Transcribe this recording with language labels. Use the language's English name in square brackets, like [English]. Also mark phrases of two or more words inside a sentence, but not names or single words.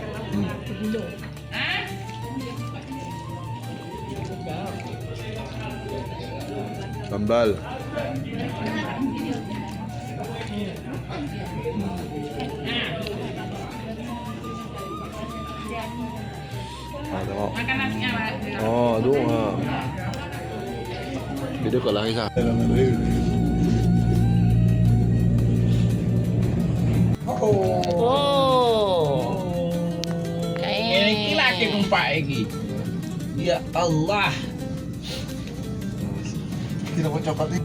[Indonesian] Sambal. Makan nasinya, Mas. [Vietnamese] Oh, đúng rồi. Video còn lại sao? Oh. [Indonesian] Ini lagi numpak lagi. [Arabic] يا الله. [Indonesian] Tidak mau coklat nih.